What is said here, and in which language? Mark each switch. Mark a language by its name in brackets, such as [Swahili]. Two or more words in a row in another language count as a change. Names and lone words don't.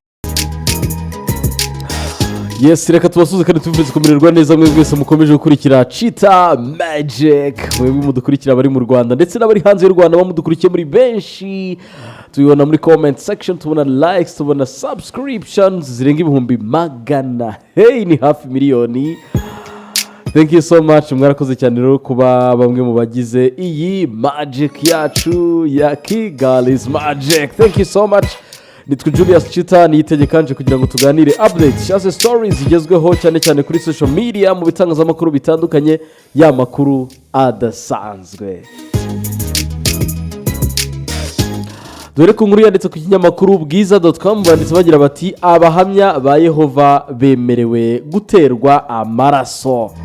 [Kinyarwanda] Yes, reka tubasuze kandi tubifurize kumererwa neza mwese mukomeje gukurikira Cheetah Magic. Mwebwe mudukurikira bari mu Rwanda ndetse n'abari hanze y'u Rwanda bamudukurikiye muri benshi. Tubibona muri [English] comment section, [Kinyarwanda] tubona likes, tubona subscriptions zirenga ibihumbi magana. Hey, ni hafi miliyoni. [English] Thank you so much. [Kinyarwanda] Mwarakoze cyane rero kuba bamwe mu bagize iyi magic yacu ya Kigali's Magic. [English] Thank you so much. [Kinyarwanda] Nitwa Julius Cheetah, niyitegekanje kugira ngo tuganire updates cyangwa stories zigezweho cyane cyane kuri [English] social media [Kinyarwanda] mu bitangazamakuru bitandukanye, ya makuru adasanzwe. Dore ko nkuru yanditse ku kinyamakuru bwiza.com banditse bagira bati abahamya ba Yehova bemerewe guterwa amaraso.